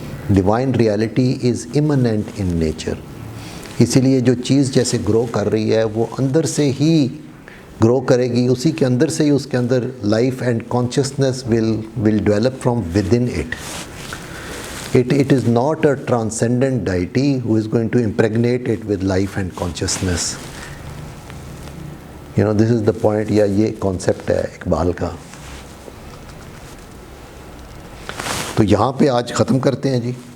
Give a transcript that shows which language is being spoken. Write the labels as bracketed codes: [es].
[en] Divine reality is immanent in nature. [ur] اسی لیے جو چیز جیسے گرو کر رہی ہے وہ اندر سے ہی گرو کرے گی، اسی کے اندر سے ہی اس کے اندر life and consciousness [en] Will develop from within it. It is not a transcendent deity who is going to impregnate it with life and consciousness. This is the point, [ur] یا یہ concept ہے اقبال کا. تو یہاں پہ آج ختم کرتے ہیں جی.